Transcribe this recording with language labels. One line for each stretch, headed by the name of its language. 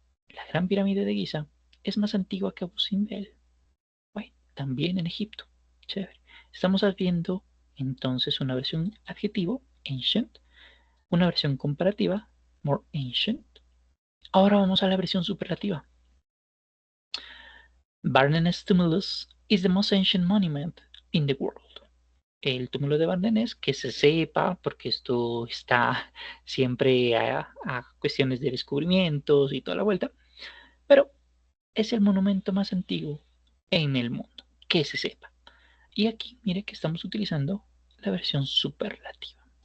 Spanish: La Gran Pirámide de Giza es más antigua que Abu Simbel. Bueno, también en Egipto. Chévere. Estamos viendo entonces una versión adjetivo, ancient, una versión comparativa, more ancient. Ahora vamos a la versión superlativa.
English: Barnenes Tumulus is the most ancient monument in the world.
Spanish: El túmulo de Bardenés, que se sepa, porque esto está siempre a cuestiones de descubrimientos y toda la vuelta, pero es el monumento más antiguo en el mundo, que se sepa. Y aquí, mire que estamos utilizando la versión superlativa.